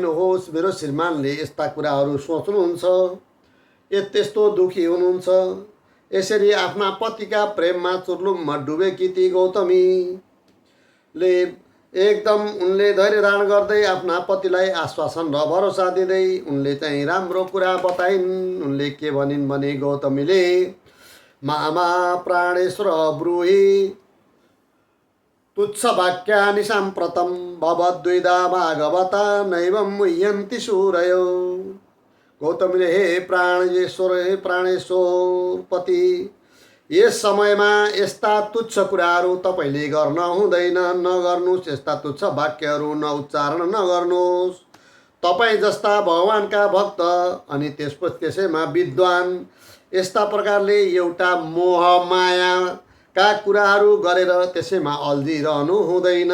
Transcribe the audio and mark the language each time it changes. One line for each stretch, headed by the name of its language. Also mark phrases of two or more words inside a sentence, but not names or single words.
Nepali: होस्, मेरो श्रीमानले यस्ता कुराहरू सोच्नुहुन्छ, त्यस्तो दुखी हुनुहुन्छ, यसरी आफ्ना पतिका प्रेममा चुर्लुममा डुबेकी ती गौतमीले एकदम उनले धैर्य धारण गर्दै आफ्ना पतिलाई आश्वासन र भरोसा दिँदै उनले चाहिँ राम्रो कुरा बताइन्। उनले के भनिन् भने, गौतमीले
Sanskrit: मामा प्राणेश्वर ब्रूहि तुच्छ वाक्यानि साम्प्रतं भवद्विधा भागवता नैवं मुह्यन्ति सूरयो।
Nepali: गौतमीले, हे प्राणेश्वर, हे प्राणेश्वर पति, यस समयमा यस्ता तुच्छ कुराहरू तपाईँले गर्न हुँदैन, नगर्नुहोस्। यस्ता तुच्छ वाक्यहरू नउच्चारण नगर्नुहोस्। तपाईँ जस्ता भगवानका भक्त अनि त्यसैमा विद्वान यस्ता प्रकारले एउटा मोह मायाका कुराहरू गरेर त्यसैमा अल्झिरहनु हुँदैन।